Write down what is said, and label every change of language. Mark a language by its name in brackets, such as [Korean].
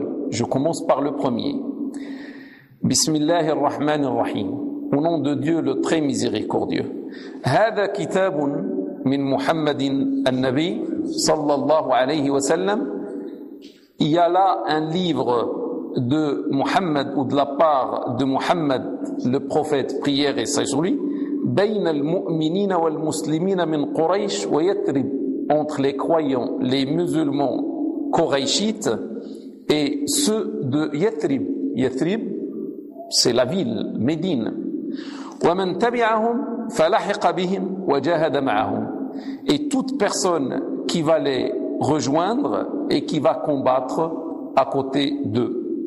[French] Je commence par le premier. [Arabic] Bismillahirrahmanirrahim. [French] Au nom de Dieu le très miséricordieux. [Arabic] هذا كتاب من محمد النبي صلى الله عليه وسلم. [French] Il y a là un livre de Muhammad ou de la part de Muhammad, le prophète, prière et salut. [Arabic] بين المؤمنين والمسلمين من قريش ويثرب. [French] Entre les croyants, les musulmans coréchites et ceux de Yathrib. Yathrib, c'est la ville, Médine. [Arabic] ومن تبعهم فلحق بهم وجاهد معهم. [French] Et toute personne qui va les rejoindre et qui va combattre à côté d'eux.